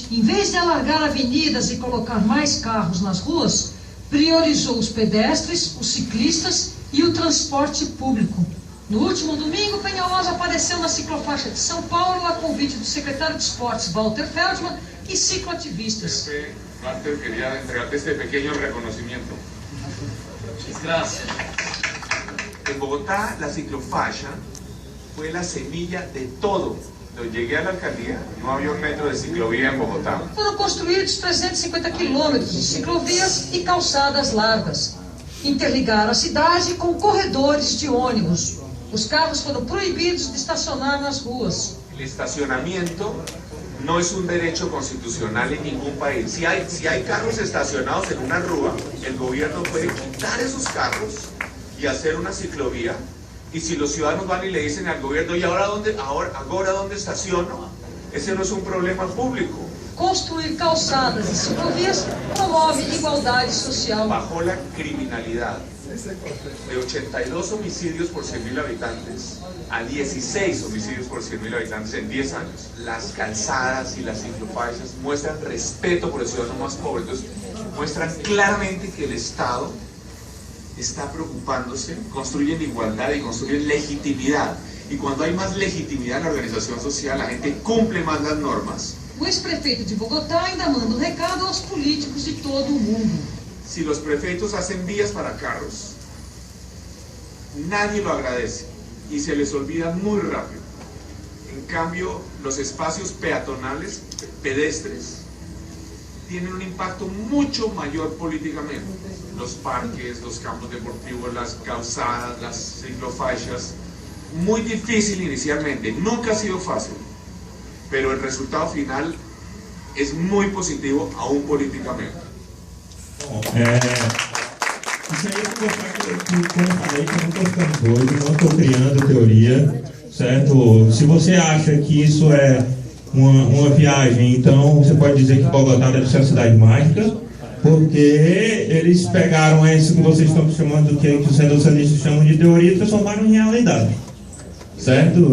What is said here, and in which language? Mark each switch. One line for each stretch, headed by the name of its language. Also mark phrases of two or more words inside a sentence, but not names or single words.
Portuguese: Em vez de alargar avenidas e colocar mais carros nas ruas, priorizou os pedestres, os ciclistas e o transporte público. No último domingo, Peñalosa apareceu na ciclofaixa de São Paulo a convite do secretário de Esportes, Walter Feldman, e cicloativistas. Walter, queria entregarte este pequeno reconhecimento.
Spanish: Gracias. En Bogotá, la ciclofaixa fue la semilla de todo. Cuando llegué a la alcaldía, no había un metro de ciclovía en Bogotá.
Portuguese: Foram construídos 350 quilômetros de ciclovias e calçadas largas. Interligaram a cidade com corredores de ônibus. Os carros foram proibidos de estacionar nas ruas.
Spanish: El estacionamiento no es un derecho constitucional en ningún país. Si hay carros estacionados en una rúa, el gobierno puede quitar esos carros y hacer una ciclovía. Y si los ciudadanos van y le dicen al gobierno, ¿y ahora dónde estaciono? Ese no es un problema público.
Portuguese: Construir calçadas e ciclovias promove igualdade social.
Spanish: Bajó la criminalidad de 82 homicidios por 100.000 habitantes a 16 homicidios por 100.000 habitantes en 10 años. Las calzadas y las ciclofaixas muestran respeto por el ciudadano más pobre. Entonces, muestran claramente que el Estado está preocupándose, construyen igualdad y construyen legitimidad. Y cuando hay más legitimidad en la organización social, la gente cumple más las normas.
Portuguese: O ex-prefeito de Bogotá ainda manda um recado aos políticos de todo o mundo.
Spanish: Si los prefeitos hacen vías para carros, nadie lo agradece y se les olvida muy rápido. En cambio, los espacios peatonales, pedestres, tienen un impacto mucho mayor políticamente. Los parques, los campos deportivos, las calzadas, las ciclofaixas. Muy difícil inicialmente, nunca ha sido fácil, pero el resultado final es muy positivo, aún políticamente.
Portuguese: Isso aí eu vou mostrar que, como eu falei, que eu não estou ficando doido, não estou criando teoria, certo? Se você acha que isso é uma viagem, então você pode dizer que Bogotá deve ser uma cidade mágica, porque eles pegaram isso que vocês estão chamando, que os reducionistas chamam de teoria, e transformaram em realidade, certo?